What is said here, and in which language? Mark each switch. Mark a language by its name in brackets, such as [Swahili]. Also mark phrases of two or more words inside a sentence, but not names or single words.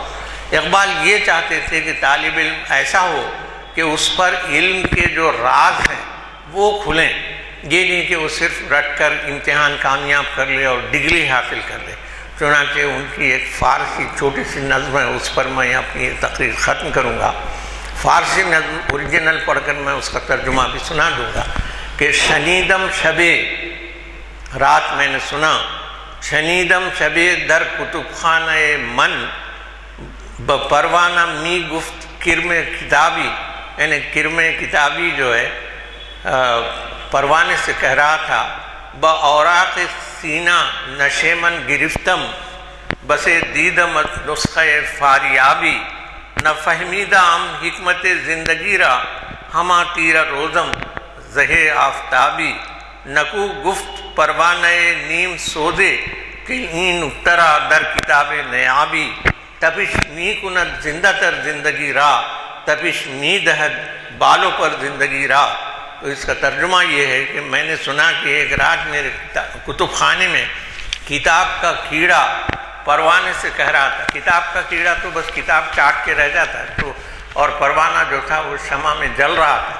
[Urdu] اقبال یہ چاہتے تھے کہ طالب علم ایسا ہو کہ اس پر علم کے جو راز ہیں وہ کھلیں، یہ نہیں کہ وہ صرف رٹ کر امتحان کامیاب کر لے اور ڈگری حاصل کر لے۔ چنانچہ ان کی ایک فارسی چھوٹی سی نظم ہے، اس پر میں اپنی تقریر ختم کروں گا۔ فارسی نظم اوریجنل پڑھ کر میں اس کا ترجمہ بھی سنا دوں گا کہ [Persian] شنیدم شبے، [Urdu] رات میں نے سنا، [Persian] شنیدم شبے در کتب خانہ من، پروانہ می گفت کرم کتابی، [Urdu] یعنی کرم کتابی جو ہے پروانے سے کہہ رہا [Persian] تھا بأوراق سینہ نشیمن گرفتم بسے دیدم نسخہ فاریابی نہ فہمیدہ ہم حکمت زندگی را ہما تیرا روزم زہے آفتابی نکو گفت پروانے نیم سودے کہ این اترا در کتاب نیابی تپش می کند زندہ تر زندگی را تپش می دہد بالوں پر زندگی را. [Urdu] تو اس کا ترجمہ یہ ہے کہ میں نے سنا کہ ایک رات میرے کتب خانے میں کتاب کا کیڑا پروانے سے کہہ رہا تھا. کتاب کا کیڑا تو بس کتاب چاٹ کے رہ جاتا ہے تو، اور پروانہ جو تھا وہ شمع میں جل رہا تھا.